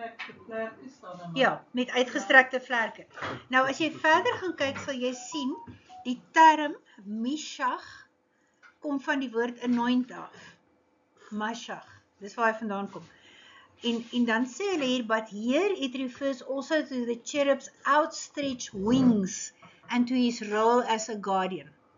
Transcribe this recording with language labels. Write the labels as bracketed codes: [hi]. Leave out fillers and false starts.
[af] uitgestrekte vlerke staan dan. Ja, met uitgestrekte vlerke. Nou as jy verder gaan kyk, sal jy sien, die term Mishach kom van die woord anoint af. Mashach, dis waar hy vandaan kom. En dan sê hulle hier, [en] but here it refers also to the cherub's outstretched wings and to his role as a guardian.